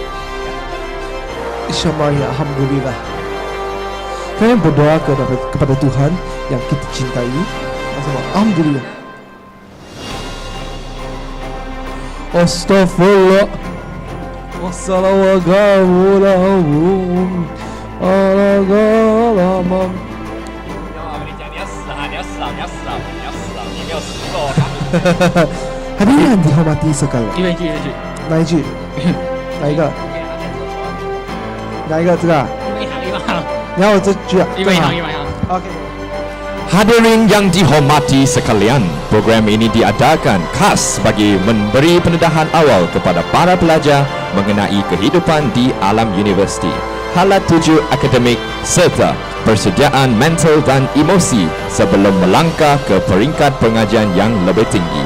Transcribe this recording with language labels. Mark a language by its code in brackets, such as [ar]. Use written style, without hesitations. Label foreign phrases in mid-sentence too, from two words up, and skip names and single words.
[ms] InsyaAllah, ya Alhamdulillah. Kami berdoa kepada Tuhan yang kita cintai. Alhamdulillah. Astaghfirullah. Wassalamualaikum. Alaikum. [zh] 还没让你好吗？第一首歌了。一人一句，哪一句？哪一个？哪一个？这个啊？你要我这句啊？一百行。 OK。 [ms] Hadirin yang dihormati sekalian, program ini diadakan khas bagi memberi pendedahan awal kepada para pelajar mengenai kehidupan di alam universiti, halat tuju akademik serta persediaan mental dan emosi sebelum melangkah ke peringkat pengajian yang lebih tinggi.